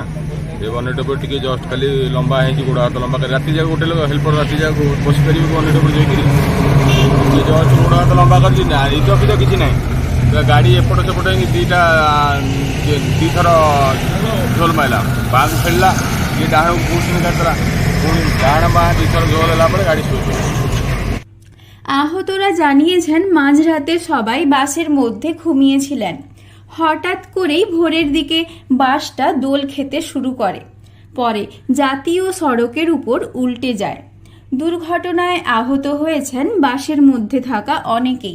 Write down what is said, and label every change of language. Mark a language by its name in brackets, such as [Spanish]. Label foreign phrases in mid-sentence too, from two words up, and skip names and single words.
[Odia] ଏ ବନେଟ୍ ଉପରେ ଟିକେ ଜଷ୍ଟ ଖାଲି ଲମ୍ବା ହେଇଛି, ଗୋଡ଼ ହାତ ଲମ୍ବା କରି ରାତି ଯାକ ଗୋଟେ ଲୋକ ହେଲ୍ପର ରାତି ଯାକ ବସିପାରିବେ ବନେଟ୍ ଉପରେ ଯାଇକିରି। ଜଷ୍ଟ ଗୋଡ଼ ହାତ ଲମ୍ବା କରିଛି, ନିଦ ଫିଦ କିଛି ନାହିଁ। ଗାଡ଼ି ଏପଟ ସେପଟ ହେଇକି ଦୁଇଥର ଝୋଲ ମାରିଲା, ବାଁକୁ ଫେରିଲା, ଇଏ ଡାହାଣକୁ ପୁଣି କାଟିଦେଲା, ପୁଣି ଡାହାଣ ବାଁ ଦୁଇଥର ঝোল ହେଲା ପରେ [Bangla] গাড়ি শুরু। আহতরা জানিয়েছেন, মাঝরাতে সবাই বাসের মধ্যে ঘুমিয়েছিলেন। হঠাৎ করেই ভোরের দিকে বাসটা দোল খেতে শুরু করে, পরে জাতীয় সড়কের উপর উল্টে যায়। দুর্ঘটনায় আহত হয়েছেন বাসের মধ্যে থাকা অনেকেই।